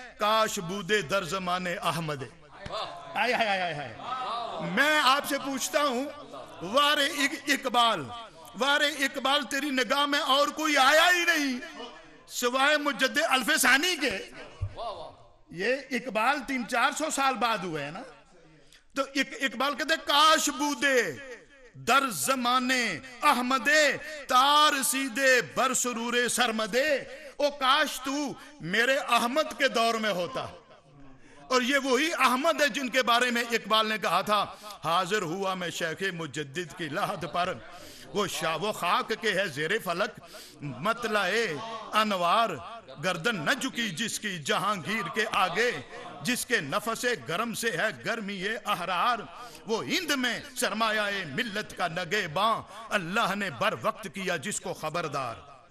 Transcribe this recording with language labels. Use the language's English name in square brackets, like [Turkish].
[Persian] کاش بودے در زمانے احمد. آئے آئے آئے آئے. [Urdu] میں آپ سے پوچھتا ہوں، وار اقبال تیری نگاہ میں اور کوئی آیا ہی نہیں سوائے مجدد الف ثانی کے. یہ اقبال 300-400 سال بعد ہوئے ہیں نا. تو اقبال کہتے ہیں [Persian] کاش بودے در زمانے احمدے تار سیدے بر سرور سرمدے. [Urdu] او کاش تو میرے احمد کے دور میں ہوتا. اور یہ وہی احمد ہے جن کے بارے میں اقبال نے کہا تھا حاضر ہوا میں شیخ مجدد کی لحد پر، وہ خاک کے ہے زیر فلک مطلع انوار، گردن نہ جھکی جس کی جہانگیر کے آگے، جس کے نفس گرم سے ہے گرمی احرار، وہ ہند میں سرمایہ ملت کا نگہباں، اللہ نے بر وقت کیا جس کو خبردار.